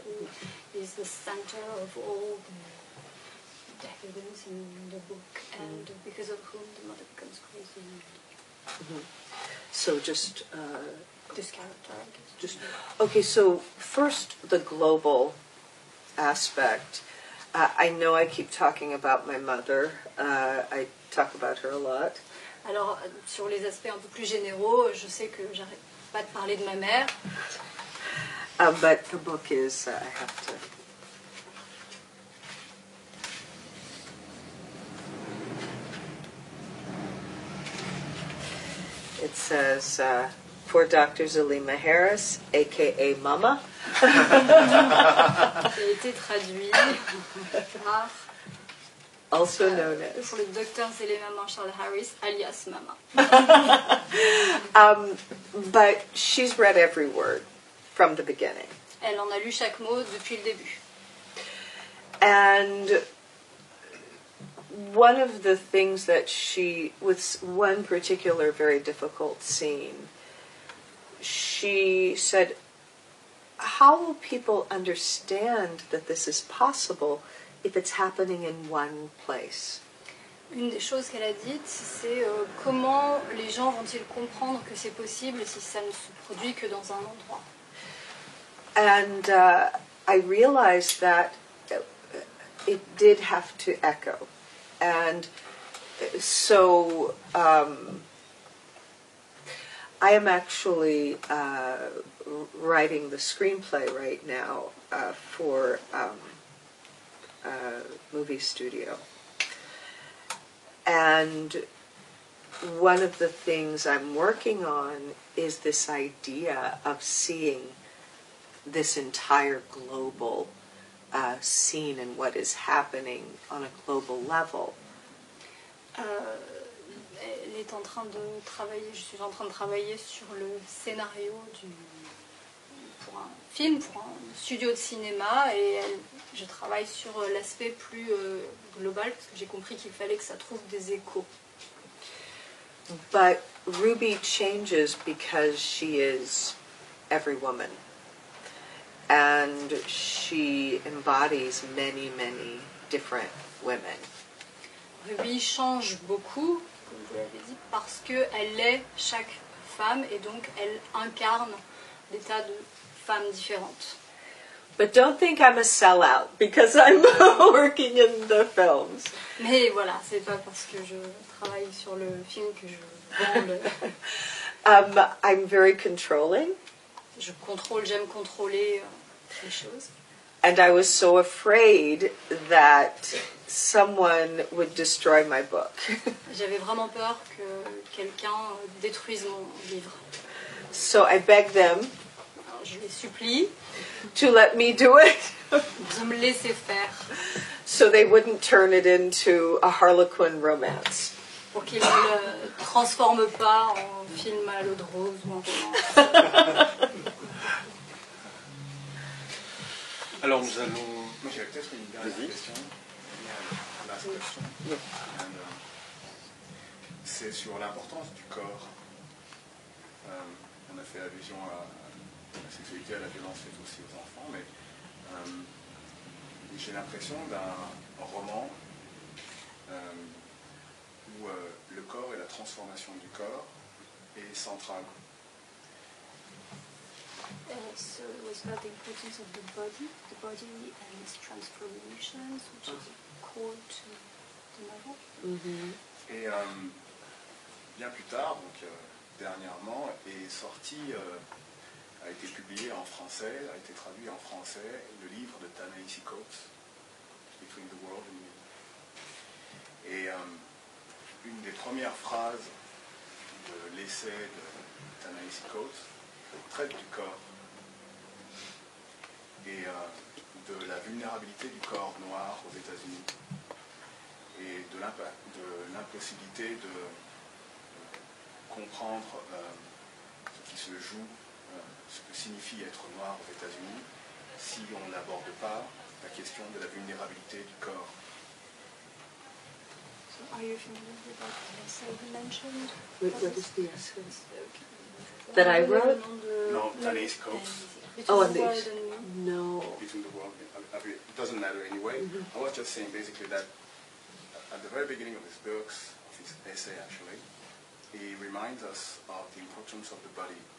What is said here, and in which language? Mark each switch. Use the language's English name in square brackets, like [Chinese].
[English] who is the center of all the decadence in the book, and because of whom the mother becomes crazy. So just This character, I guess. Okay, so first the global aspect. I know I keep talking about my mother. I talk about her a lot. [French] Alors, sur les aspects un peu plus généraux, je sais que j'arrête pas de parler de ma mère. [English] But the book is, I have to... It says, for Dr. Zulima Harris, a.k.a. Mama. [French] Qui a été traduit par... [English] Also known as. [French] Pour le docteur Zulima Charles Harris, alias Mama. [English] But she's read every word from the beginning. [French] Elle en a lu chaque mot depuis le début. [English] And one of the things that she, with one particular very difficult scene, she said, how will people understand that this is possible if it's happening in one place? [French] Une des choses qu'elle a dites, c'est comment les gens vont-ils comprendre que c'est possible si ça ne se produit que dans un endroit. [English] And I realized that it did have to echo. And so I am actually writing the screenplay right now for a movie studio. And one of the things I'm working on is this idea of seeing this entire global scene and what is happening on a global level. [French] Elle est en train de travailler, je suis en train de travailler sur le scénario pour un film, pour un studio de cinéma, et je travaille sur l'aspect plus global, parce que j'ai compris qu'il fallait que ça trouve des échos. [English] But Ruby changes because she is every woman. And she embodies many, many different women. [French] Ruby change beaucoup, comme vous l'avez dit, parce qu'elle est chaque femme et donc elle incarne des tas de femmes différentes. [English] But don't think I'm a sellout because I'm working in the films. [French] Mais voilà, c'est pas parce que je travaille sur le film que je vends le... [English] I'm very controlling. [French] J'aime contrôler les choses. [English] And I was so afraid that someone would destroy my book. [French] J'avais vraiment peur que quelqu'un détruise mon livre. [English] So I begged them [French] Alors, je les supplie [English] to let me do it [French] de me laisser faire [English] so they wouldn't turn it into a Harlequin romance. [French] pour qu'ils ne le transforment pas en film à l'eau de rose ou en romance. Alors nous allons... Moi j'avais peut-être une dernière question. [English] Last question. [French] And, c'est sur l'importance du corps. On a fait allusion à la sexualité, à la violence faite aussi aux enfants, mais j'ai l'impression d'un roman où le corps et la transformation du corps est centrale. [English] So it was about the importance of the body and its transformations, which is core to the novel. Mm-hmm. [French] Et bien plus tard, donc dernièrement, est sorti, a été publié en français, a été traduit en français, le livre de Ta-Nehisi Coates, Between the World and Me. Et une des premières phrases de l'essai de Ta-Nehisi Coates traite du corps et de la vulnérabilité du corps noir aux États-Unis et de l'impossibilité de comprendre ce qui se joue, ce que signifie être noir aux États-Unis si on n'aborde pas la question de la vulnérabilité du corps. [English] So are you familiar with that essay you mentioned? What is the essay? That I wrote? No, Ta-Nehisi Coates. Oh, Between the and World and Me. No. Between the world, it doesn't matter anyway. Mm-hmm. I was just saying basically that at the very beginning of his books, of his essay actually, he reminds us of the importance of the body.